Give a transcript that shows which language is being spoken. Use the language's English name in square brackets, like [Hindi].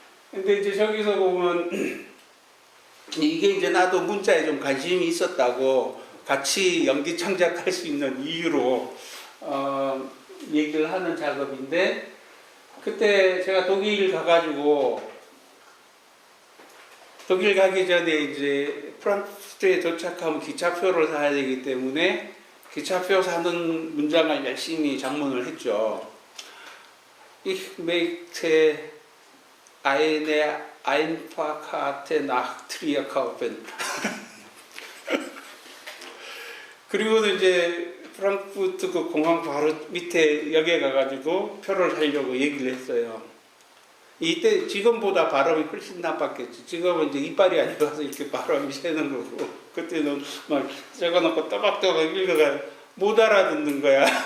[Korean] 근데 이제 저기서 보면 이게 이제 나도 문자에 좀 관심이 있었다고, 같이 연기 창작할 수 있는 이유로 얘기를 하는 작업인데, 그때 제가 독일 가가지고, 독일 가기 전에 이제 프랑크푸르트에 도착하면 기차표를 사야 되기 때문에 기차표 사는 문장을 열심히 작문을 했죠. [German] Ich möchte eine Einfahrkarte nach Trier kaufen. [Korean] 그리고 이제 프랑크푸르트 그 공항 바로 밑에 역에 가가지고 표를 사려고 얘기를 했어요. 이때 지금보다 발음이 훨씬 나빴겠지. 지금은 이제 이빨이 안 좋아서 이렇게 발음이 새는 거고, 그때는 막 적어놓고 또박또박 읽어가 못 알아듣는 거야.